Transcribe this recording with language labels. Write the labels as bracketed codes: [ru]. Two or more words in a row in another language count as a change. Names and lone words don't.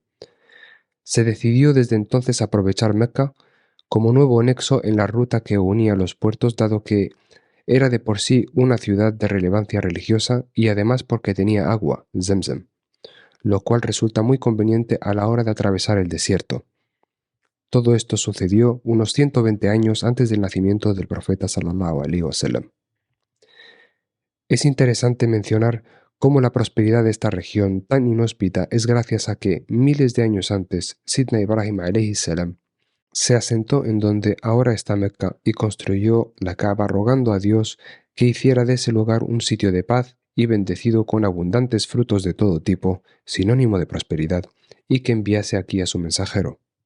[es] Se decidió desde entonces aprovechar Meca como nuevo nexo en la ruta que unía los puertos, dado que era de por sí una ciudad de relevancia religiosa y además porque tenía agua, Zemzem, lo cual resulta muy conveniente a la hora de atravesar el desierto. Todo esto sucedió unos 120 años antes del nacimiento del profeta [ar] صلى الله عليه وسلم. [es] Es interesante mencionar cómo la prosperidad de esta región tan inhóspita es gracias a que miles de años antes Sidna Ibrahim [ar] عليه السلام [es] se asentó en donde ahora está Mecca y construyó la Kaaba rogando a Dios que hiciera de ese lugar un sitio de paz y bendecido con abundantes frutos de todo tipo, sinónimo de prosperidad, y que enviase aquí a su mensajero.